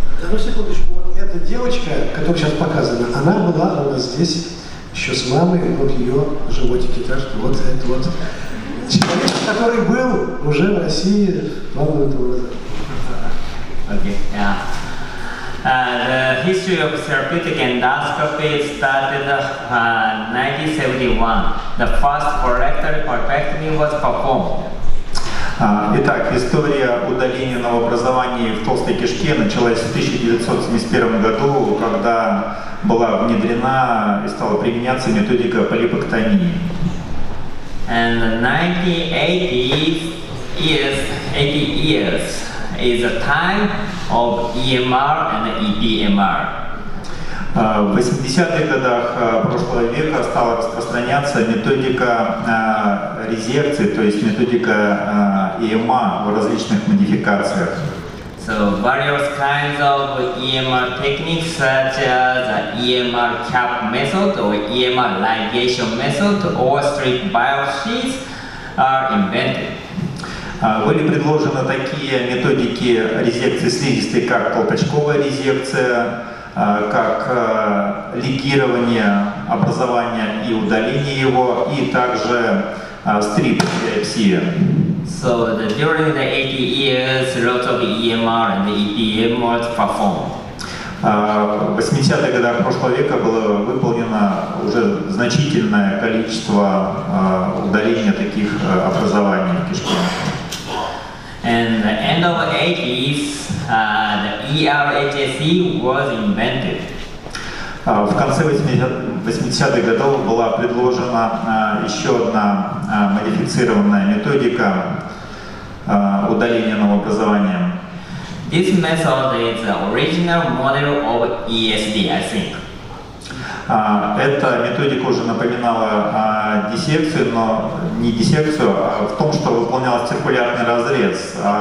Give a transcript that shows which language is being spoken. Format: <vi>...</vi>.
<ru>На секундочку, вот эта девочка, которая сейчас показана, она была у нас здесь еще с мамой, вот ее животики, так что вот это вот человек, который был уже в России 2 года назад.</ru> <en>Okay, yeah. The history of therapeutic endoscopy started in 1971. The first colorectal correctomy was performed.</en> <ru>Итак, история удаления новообразований в толстой кишке началась в 1971 году, когда была внедрена и стала применяться методика полипэктомии.</ru> <en>And the 80 years is the time of EMR and EPMR.</en> <ru>В 80-х годах прошлого века стала распространяться методика резекции, то есть методика ЕМА в различных модификациях.</ru> <en>So various kinds of EMR techniques such as the EMR cap method or EMR ligation method or strip biopsies are invented.</en> <ru>Были предложены такие методики резекции слизистой, как колпачковая резекция, как лигирование образования и удаление его, и также стрип-биопсия.</ru> <en>So during the 80 years, lots of EMR and EPM was performed.</en> <ru>В 80-х годах прошлого века было выполнено уже значительное количество удаления таких образований в кишке.</ru> <en>And the end of the 80s, the ERHSE was invented.</en> <ru>В конце 80-х годов была предложена еще одна модифицированная методика удаления новообразования.</ru> <en>This method is the original model of ESD, I think.</en> <ru>Эта методика уже напоминала диссекцию, но не диссекцию, а в том, что выполнялся циркулярный разрез.</ru>